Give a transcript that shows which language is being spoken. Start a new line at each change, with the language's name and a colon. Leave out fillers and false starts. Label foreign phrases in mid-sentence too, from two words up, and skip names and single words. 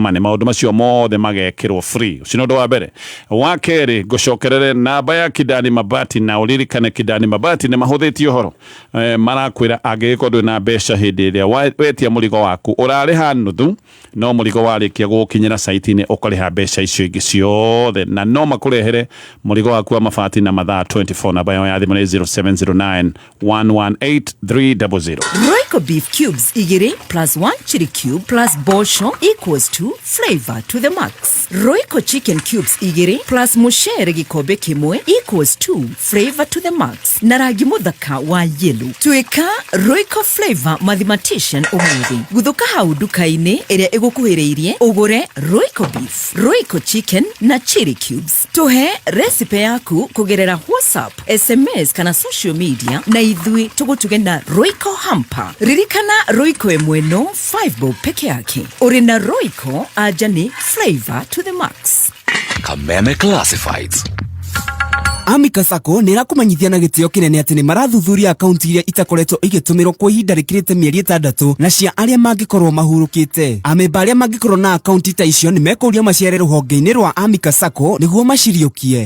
Kikuyu: Money maũndũ macio mothe magekĩrwo free ũcio nĩ ũndũ wa mbere wa kerĩ ngũcokerere namba ya Kidani Mabati na ũririkane Kidani Mabati nĩ mahũthĩtie ũhoro marakwĩra angĩgĩkorwo ndũrĩ na mbeca hĩndĩ ĩrĩa wetia mũrigo waku ũrarĩha nuthu no mũrigo warĩkia gũkinyĩra site-inĩ ũkarĩha mbeca icio ingĩ ciothe na no makũrehere mũrigo waku wa mabati na mathaa 24 namba yao ya thimũ nĩ 0709 118 300
English: Royco beef cubes igiri plus 1 chili cube plus bosho equals to flavor to the max. Royco chicken cubes igiri plus
Kikuyu: mushere gikombe kimwe
English: equals to flavor to the max.
Kikuyu: Na rangi muthaka wa yellow. Tuika Royco
English: flavor mathematician
Kikuyu: umuthi. Guthuka hau duka-ini ĩrĩa ĩgũkuhĩrĩirie ũgũre Royco beef, Royco chicken na chili cubes. Tuhe recipe yaku kugerera WhatsApp, SMS kana
English: social media
Kikuyu: na ithui tugutuge na Royco hamper. Ririkana Royco emweno 5 bob peke yake. Uri na Royco aja ni
English: flavor to the max.
Kikuyu: Kameme Classifieds Amica Sacco nĩ ĩrakũmenyithia na gĩtĩo kĩnene atĩ nĩ marathuthuria akaunti iria itakoretwo igĩtũmĩrwo kwa ihinda rĩkĩrĩte mĩeri 6 na cia arĩa mangĩkorwo mahurũkĩte. Amemba arĩa mangĩkorwo na akaunti ta icio nĩ mekũria maciare rũhonge-inĩ rwa Amica Sacco nĩguo maciriũkie.